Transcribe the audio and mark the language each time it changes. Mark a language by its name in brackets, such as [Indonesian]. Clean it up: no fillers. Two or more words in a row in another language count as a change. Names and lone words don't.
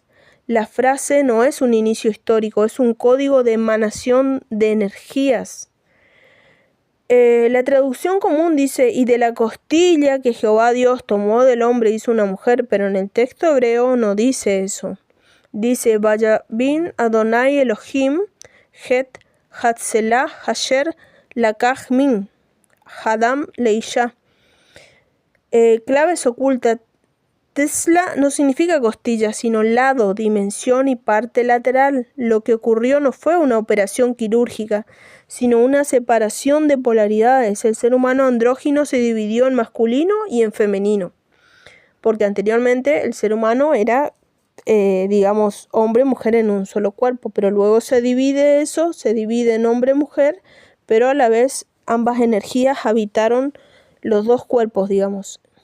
[Spanish] La frase no es un inicio histórico, es un código de emanación de energías. La traducción común dice, y de la costilla que Jehová Dios tomó del hombre hizo una mujer, pero en el texto hebreo no dice eso. Dice, [Hebrew] ויבן אדני אלהים הט הצלע השר לקח מן הדם לאישה. [Spanish] Claves ocultas. Tesla no significa costilla, sino lado, dimensión y parte lateral. Lo que ocurrió no fue una operación quirúrgica, sino una separación de polaridades. El ser humano andrógino se dividió en masculino y en femenino, porque anteriormente el ser humano era, hombre y mujer en un solo cuerpo, pero luego se divide en hombre y mujer, pero a la vez ambas energías habitaron los dos cuerpos, digamos.